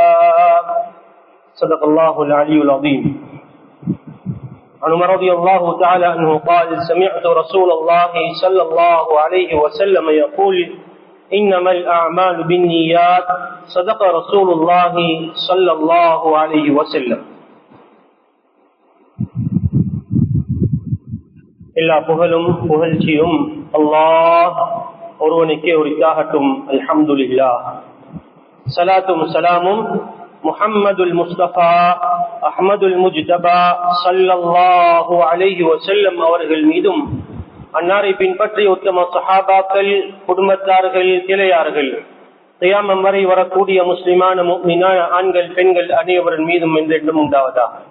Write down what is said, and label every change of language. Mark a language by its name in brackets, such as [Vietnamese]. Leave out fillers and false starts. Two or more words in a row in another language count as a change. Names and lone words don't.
[Arabic] صدق الله العلي العظيم. عن عمر رضي الله تعالى عنه قال سمعت رسول الله صلى الله عليه وسلم يقول إنما الأعمال بالنيات صدق رسول الله صلى الله عليه وسلم. [Tamil] எல்லா புகழும் புகழ்ச்சியும் அல்லாஹ் ஒருவனுக்கே உரித்தாகட்டும். அல்ஹம்துலில்லாஹ். ஸலாத்தும் ஸலாமும் [Arabic] محمد المصطفى أحمد المجتبى صلى الله عليه وسلم [Tamil] அவர்கள் மீதும் அன்னாரை பின்பற்றிய உத்தம சஹாபாக்கள், குடும்பத்தார்கள், கிளையார்கள், கியாமம் வரை வரக்கூடிய முஸ்லிமான முஃமினான ஆண்கள் பெண்கள் அனைவரின் மீதும் என்றென்றும் உண்டாவதாக.